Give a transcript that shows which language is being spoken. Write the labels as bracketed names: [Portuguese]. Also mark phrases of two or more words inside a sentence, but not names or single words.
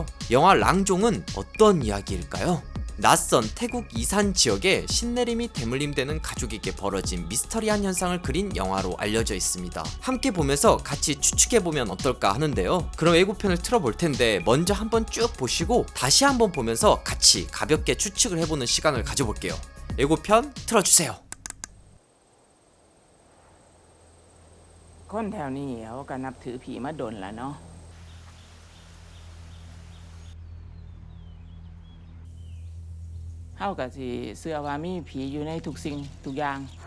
[Korean] 영화 랑종은 어떤 이야기일까요? 낯선 태국 이산 지역에 신내림이 대물림되는 가족에게 벌어진 미스터리한 현상을 그린 영화로 알려져 있습니다. 함께 보면서 같이 추측해보면 어떨까 하는데요. 그럼 예고편을 틀어볼 텐데, 먼저 한번 쭉 보시고 다시 한번 보면서 같이 가볍게 추측을 해보는 시간을 가져볼게요. 예고편 틀어주세요. [Thai] คนแถวนี้เขาก็นับถือผีมาดนแล้วเนาะเฮาก็สิเชื่อว่ามีผีอยู่ในทุกสิ่งทุกอย่าง